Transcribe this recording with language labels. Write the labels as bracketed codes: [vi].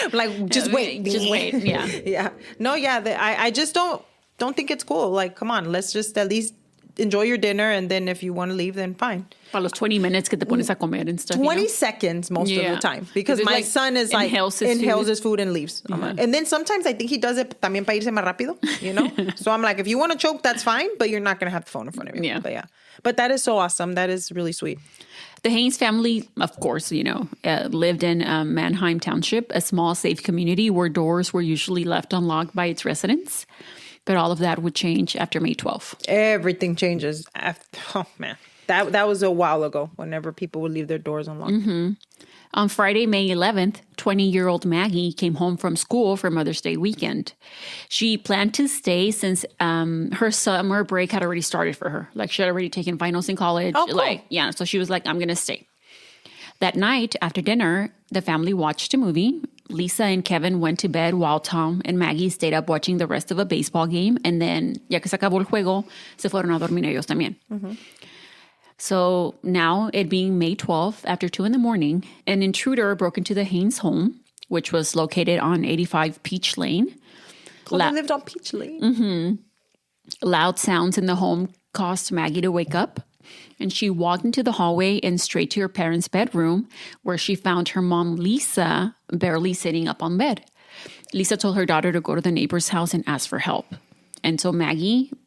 [en] Like, just wait. Just wait. Yeah. Yeah. No, yeah. I just don't think it's cool. Like, come on. Let's just at least enjoy your dinner. And then if you want to leave, then fine. [es] Para los [en] 20 minutes [es] que te pones a comer [en] and stuff. 20 seconds most of the time. Because my son is like, inhales his food and leaves. Yeah. And then sometimes I think he does it [es] también para irse más rápido, [en] you know? So I'm like, if you want to choke, that's fine. But you're not going to have the phone in front of you. Yeah. But yeah. But that is so awesome. That is really sweet. The Haines family, of course, lived in Manheim Township, a small, safe community where doors were usually left unlocked by its residents. But all of that would change after May 12th. Everything changes. Oh, man. That was a while ago, whenever people would leave their doors unlocked. Mm-hmm. On Friday, May 11th, 20-year-old Maggie came home from school for Mother's Day weekend. She planned to stay since her summer break had already started for her. Like, she had already taken finals in college. Oh, cool. So she was like, I'm going to stay. That night, after dinner, the family watched a movie. Lisa and Kevin went to bed while Tom and Maggie stayed up watching the rest of a baseball game. And then, [es] ya que se acabó el juego, se fueron a dormir ellos también. [en] Mm-hmm. So now, it being May 12th, after 2 a.m, an intruder broke into the Haines home, which was located on 85 Peach Lane. Oh, they lived on Peach Lane? Mm-hmm. Loud sounds in the home caused Maggie to wake up, and she walked into the hallway and straight to her parents' bedroom, where she found her mom, Lisa, barely sitting up on bed. Lisa told her daughter to go to the neighbor's house and ask for help. And so Maggie